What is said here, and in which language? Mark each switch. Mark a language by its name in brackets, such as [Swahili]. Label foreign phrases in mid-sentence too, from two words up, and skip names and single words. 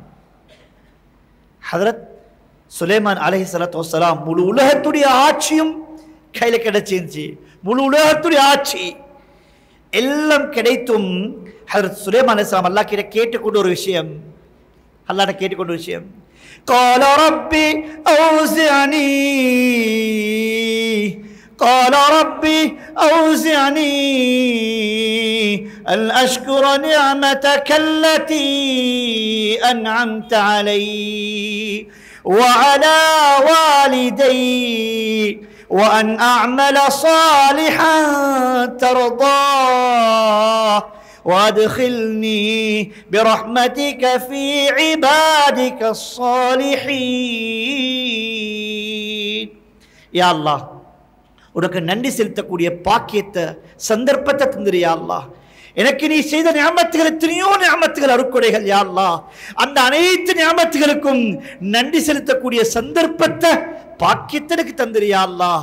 [Tamil] ஹஜ்ரத் சுலைமான் [Arabic] عليه الصلاة والسلام [Tamil] முழு உலகத்துடைய ஆட்சியும் கையில கிடைச்சிருந்துச்சு. முழு உலகத்துடைய ஆட்சி எல்லாம் கிடைத்தும் ஹஜ்ரத் சுலைமான் அலைஹிஸ்ஸலாம் அல்லாஹ் கிட்ட கேட்டுக்கொண்ட ஒரு விஷயம், அல்லாஹ்ட்ட கேட்டுக்கொண்ட விஷயம், [Arabic] قال ربي أوزعني أن أشكر نعمتك التي أنعمت علي وعلى والدي وأن أعمل صالحا ترضاه وادخلني برحمتك في عبادك الصالحين. يا الله [Tamil] உனக்கு நன்றி செலுத்தக்கூடிய பாக்கியத்தை சந்தர்ப்பத்தை தந்திரியா அல்லாஹ். எனக்கு நீ செய்த நிஅமத்துகள் எத்தனையோ நிஅமத்துகள் அருட்கொடைகள் [Arabic] يا الله. [Tamil] அந்த அனைத்து நிஅமத்துகளுக்கும் நன்றி செலுத்தக்கூடிய சந்தர்ப்பத்தை பாக்கியத்தை எனக்கு தந்திரியா அல்லாஹ்.